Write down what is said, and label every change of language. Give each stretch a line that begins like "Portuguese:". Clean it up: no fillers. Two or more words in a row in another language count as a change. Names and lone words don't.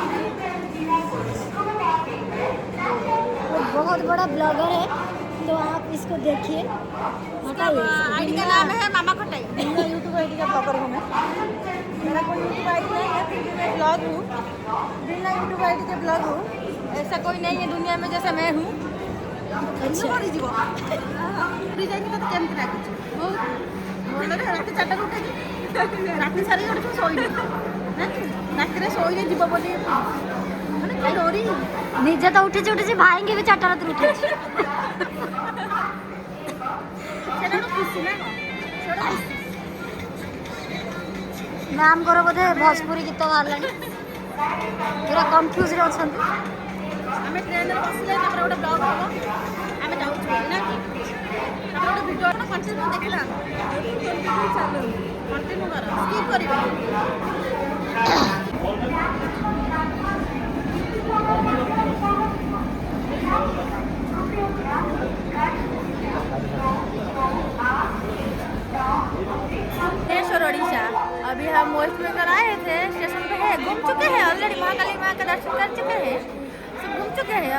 Hindi: वो बहुत बड़ा ब्लॉगर है, तो आप इसको देखिए। आईडी का नाम है मामा खटाई। मेरा यूट्यूब आईडी का ब्लॉगर हूँ मैं। मेरा कोई यूट्यूब आईडी नहीं है, फिर भी मैं ब्लॉग हूँ। बिना यूट्यूब आईडी के ब्लॉग हूँ। ऐसा कोई नहीं है दुनिया में जैसा मैं हूँ। अच्छा।
Odia: ରାତି 4ଟାରୁ ଉଠେଇକି ରାତି ସାରି ଗୋଟେ ଶୋଇନି ରାତିରେ ଶୋଇଲେ ଯିବ ବୋଲି ମାନେ କାଇଁ ଡରି ନିଜେ ତ ଉଠିଛି ଭାଇଙ୍କି ବି 4ଟା ରାତିରୁ ଉଠେଇଛି। ସେଟା ଗୋଟେ ଖୁସି ନା କଣ? ସେଟା ଖୁସି। ମ୍ୟାମଙ୍କର ବୋଧେ ଭୋଜପୁରୀ ଗୀତ ବାହାରିଲାଣି, ପୁରା କନଫ୍ୟୁଜରେ ଅଛନ୍ତି। ଆମେ ଟ୍ରେନରେ ବସିଲେ ତାପରେ ଗୋଟେ ବ୍ଲଗ ହବ, ଆମେ ଯାଉଛୁ ନା କି ତାପରେ ଗୋଟେ ଭିଡ଼ିଓ ଆପଣ କଣ୍ଟିନ୍ୟୁ ଦେଖିଲା ଚାଲୁ କଣ୍ଟିନ୍ୟୁ କର, ସ୍କିପ୍ କରିବେନି।
Hindi: भुवनेश्वर उड़ीसा। अभी हम वेस्ट बंगाल आए थे, स्टेशन पे है, घूम चुके हैं ऑलरेडी, महाकाली माँ का दर्शन कर चुके हैं, सब घूम चुके हैं।